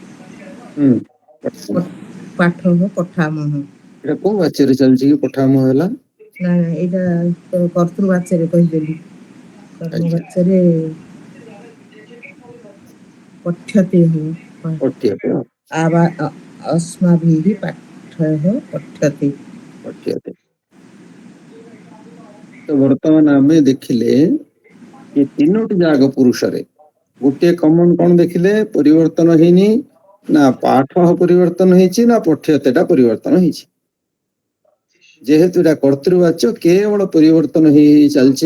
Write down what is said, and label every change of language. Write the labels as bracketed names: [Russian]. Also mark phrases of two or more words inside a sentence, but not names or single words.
[Sanskrit] ପାଠଃ ପଠାମଃ। [Odia] ଏଟା କୋଉ ବାଚ୍ୟରେ ଚାଲିଛି କି ପଠାମହ ହେଲା? ନାଇଁ ନାଇଁ, ଏଇଟା କର୍ତ୍ତୃବାଚ୍ୟରେ କହିଦେଲି। ଆଚ୍ଛା। କର୍ମବାଚ୍ୟରେ ପଠ୍ୟତେ ହବ। ପଠ୍ୟତେ [Sanskrit] अस्माभिः पाठः पठ्यते। [Odia] ପଠ୍ୟତେ। ତ ବର୍ତ୍ତମାନ ଆମେ ଦେଖିଲେ ଏ ତିନୋଟି ଯାକ ପୁରୁଷରେ ଗୋଟିଏ କମନ କଣ ଦେଖିଲେ? ପରିବର୍ତ୍ତନ ହେଇନି। ନା ପାଠ ପରିବର୍ତ୍ତନ ହେଇଛି, ନା ପଠ୍ୟତେଟା ପରିବର୍ତ୍ତନ ହେଇଛି। ଯେହେତୁ ଏଟା କର୍ତ୍ତୃବାଚ୍ୟ, କେବଳ ପରିବର୍ତ୍ତନ ହେଇ ହେଇ ଚାଲିଛି।